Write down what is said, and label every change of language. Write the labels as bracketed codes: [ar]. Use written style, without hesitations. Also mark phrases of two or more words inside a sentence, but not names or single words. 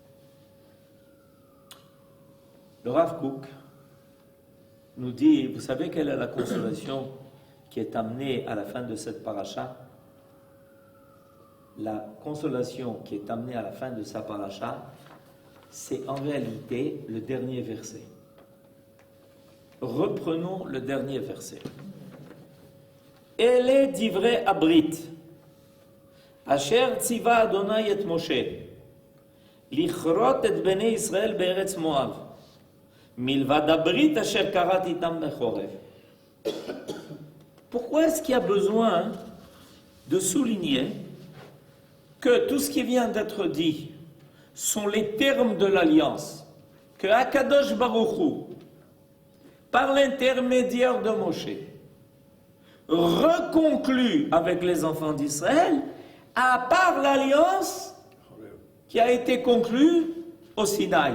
[fr] Le Rav Kook nous dit, vous savez quelle est la consolation qui est amenée à la fin de cette paracha? La consolation qui est amenée à la fin de sa paracha, c'est en réalité le dernier verset. Reprenons le dernier verset. [he] אלה דברי הברית אשר צוה ה' את משה לכרת את בני ישראל בארץ מואב מלבד הברית אשר כרת אתם בחרב. [fr] Pourquoi est-ce qu'il y a besoin de souligner que tout ce qui vient d'être dit sont les termes de l'alliance que Akadosh Baruch Hu, par l'intermédiaire de Moshe, reconclut avec les enfants d'Israël, à part l'alliance qui a été conclue au Sinaï?